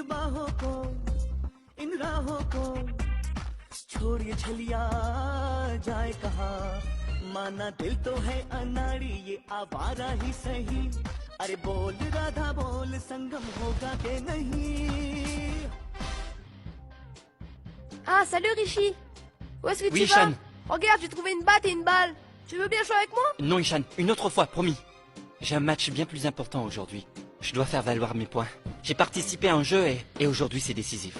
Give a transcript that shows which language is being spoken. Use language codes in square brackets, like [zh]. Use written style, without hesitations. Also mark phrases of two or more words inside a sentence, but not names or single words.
[hi] बाहों को इन राहों को छोड़ ये छलिया जाए कहाँ माना दिल तो है अनाड़ी ये आवारा ही सही अरे बोल राधा बोल संगम होगा के नहीं. [fr] Ah, salut Rishi. Où est-ce que Oui, tu Ishan. vas? Regarde, j'ai trouvé une batte et une balle. Tu veux bien jouer avec moi? Non, Ishan, une autre fois, promis. J'ai un match bien plus important aujourd'hui. Je dois faire valoir mes points. J'ai participé à un jeu et aujourd'hui c'est décisif.